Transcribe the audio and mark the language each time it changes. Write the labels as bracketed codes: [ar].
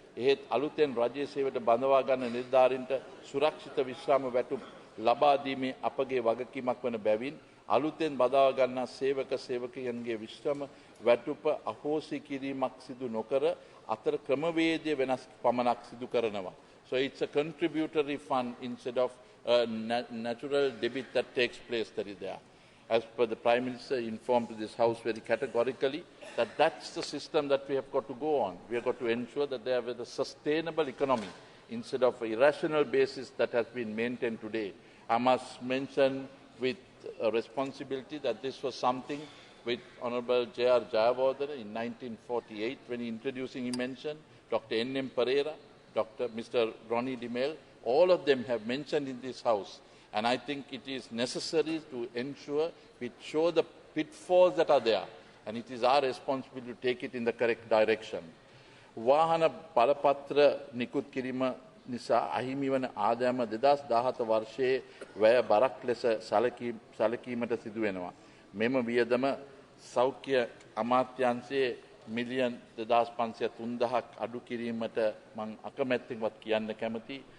[si] එහෙත් අලුතෙන් රජයේ සේවයට බඳවා ගන්න නිලධාරීන්ට සුරක්ෂිත විශ්‍රාම වැටුප් ලබා දීමේ අපගේ වගකීමක් වන බැවින් අලුතෙන් බඳවා ගන්නා සේවක සේවකයන්ගේ විශ්‍රාම වැටුප අහෝසි කිරීමක් සිදු නොකර අතර ක්‍රමවේදය වෙනස් පමණක් සිදු කරනවා. [en] So it's a contributory fund instead of a natural debit that takes place that is there. As per the Prime Minister informed to this House very categorically that that's the system that we have got to go on. We have got to ensure that there is a sustainable economy instead of an irrational basis that has been maintained today. I must mention with responsibility that this was something with Honorable J.R. Jayawardena in 1948 when he introducing he mentioned, Dr. N.M. Pereira, Mr. Ronnie DeMel, all of them have mentioned in this House. And I think it is necessary to ensure we show the pitfalls that are there. And it is our responsibility to take it in the correct direction. [si] වාහන බලපත්‍ර නිකුත් කිරීම නිසා අහිමි වන ආදායම 2017 වර්ෂයේ වැය බරක් ලෙස සැලකීමට සිදු වෙනවා. මෙම වියදම සෞඛ්‍ය අමාත්‍යාංශයේ මිලියන් 2500 අඩු කිරීමට මම අකමැත්තෙන්වත් කියන්න කැමතියි.